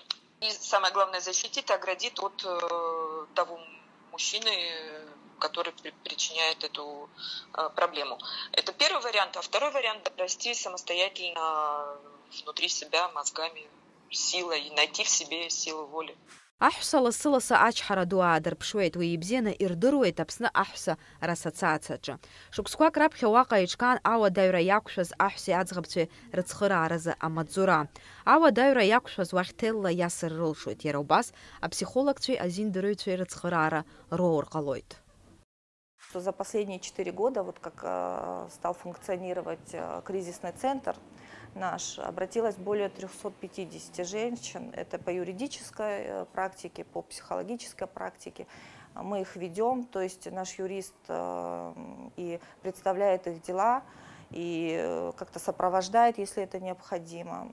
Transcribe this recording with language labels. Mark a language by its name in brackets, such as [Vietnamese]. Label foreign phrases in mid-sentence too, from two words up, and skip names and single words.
[Russian] И самое главное, защитит и оградит от того мужчины, который причиняет эту проблему. Это первый вариант. А второй вариант – расти самостоятельно внутри себя, мозгами, силой, и найти в себе силу воли. [Abkhazian] Аҳәса ласы-ласы ачҳара ду аадырԥшуеит, уи ибзианы ирдыруеит Аԥсны аҳәса рассоциациаҿы. Шықәсқәак раԥхьа уаҟа иҿкаан ауадаҩра иақәшәаз аҳәсеи аӡӷабцәеи рыцхырааразы амаҵзура. Ауадаҩра иақәшәаз уахь ҭелла иасыр рылшоит. Иара убас аԥсихологцәеи азиндырыҩцәеи рыцхыраара роур ҟалоит. [Russian] За последние 4 года, вот как стал функционировать кризисный центр наш, обратилось более 350 женщин. Это по юридической практике, по психологической практике. Мы их ведем, то есть наш юрист и представляет их дела, и как-то сопровождает, если это необходимо.